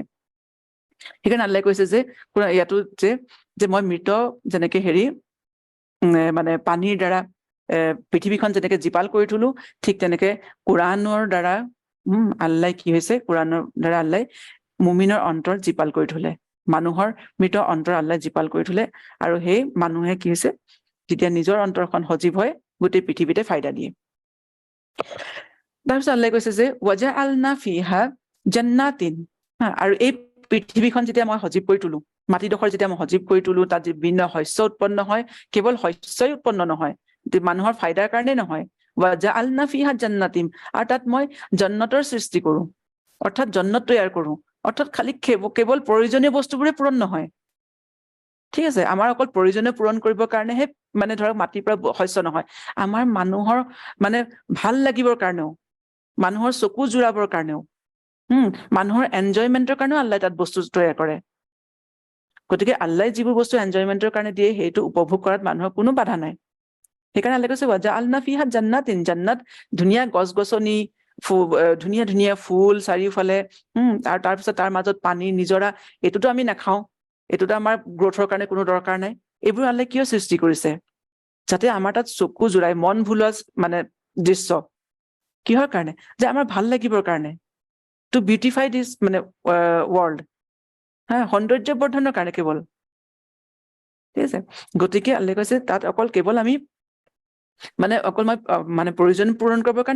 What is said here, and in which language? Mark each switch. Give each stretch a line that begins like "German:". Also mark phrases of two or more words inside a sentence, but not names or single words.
Assamese: সেইকাৰণে আল্লাহে কৈছে যে ইয়াতো যে মই মৃত যেনেকে হেৰি মানে পানীৰ দ্বাৰা পৃথিৱীখন যেনেকে জীপাল কৰি তোলো, ঠিক তেনেকে কোৰাণৰ দ্বাৰা আল্লাহ কি হৈছে, কোৰাণৰ দ্বাৰা আল্লাহ মুমিনৰ অন্তৰ জীপাল কৰি থলে, মানুহৰ মৃত অন্তৰ আল্লাহ জীপাল কৰি থলে। আৰু সেই মানুহে কি হৈছে, যেতিয়া নিজৰ অন্তৰখন সজীৱ হয়, গোটেই পৃথিৱীতে ফাইদা দিয়ে। তাৰপিছত আল্লাহে কৈছে যে
Arabic: وجعلنا فيها جنات,
Assamese: আৰু এই পৃথিৱীখন যেতিয়া মই সজীৱ কৰি তোলো, মাটিডোখৰ যেতিয়া মই সজীৱ কৰি তোলো, তাত বিভিন্ন শস্য উৎপন্ন হয়, কেৱল শস্যই উৎপন্ন নহয়, মানুহৰ ফাইদাৰ কাৰণে নহয়,
Arabic: وجعلنا فيها جنات,
Assamese: আৰু তাত মই জান্নাতৰ সৃষ্টি কৰো, অৰ্থাৎ জান্নাত তৈয়াৰ কৰো, অৰ্থাৎ খালি কেৱল প্ৰয়োজনীয় বস্তুবোৰে পূৰণ নহয়, ঠিক আছে? আমাৰ অকল প্ৰয়োজনীয় পূৰণ কৰিবৰ কাৰণেহে মানে ধৰক মাটিৰ পৰা শস্য নহয়, আমাৰ মানুহৰ মানে ভাল লাগিবৰ কাৰণেও, মানুহৰ চকু জোৰাবৰ কাৰণেও, মানুহৰ এনজয়মেন্টৰ কাৰণেও আল্লাহ তাত বস্তু তৈয়াৰ কৰে। গতিকে আল্লাহ যিবোৰ বস্তু এনজয়মেন্টৰ কাৰণে দিয়ে, সেইটো উপভোগ কৰাত মানুহৰ কোনো বাধা নাই। সেইকাৰণে আল্লাহে কৈছে
Arabic: وجعلنا فيها جنات,
Assamese: জান্নাত ধুনীয়া গছ-গছনি, ধুনীয়া ধুনীয়া ফুল চাৰিওফালে, আৰু তাৰপিছত তাৰ মাজত পানী নিজৰা, এইটোতো আমি নাখাওঁ, এইটোতো আমাৰ গ্ৰথৰ কাৰণে কোনো দৰকাৰ নাই। এইবোৰ আল্লাহে কিয় সৃষ্টি কৰিছে? যাতে আমাৰ তাত চকু জোৰাই, মন ভুলোৱা মানে দৃশ্য কিহৰ কাৰণে যে আমাৰ ভাল লাগিবৰ কাৰণে
English: to beautify this
Assamese: মানে ৱৰ্ল্ড সৌন্দৰ্য বৰ্ধনৰ কাৰণে কেৱল ঠিক আছে গতিকে আল্লাহে কৈছে তাত অকল কেৱল আমি মানে অকল মই মানে প্ৰয়োজন পূৰণ কৰিবৰ কাৰণে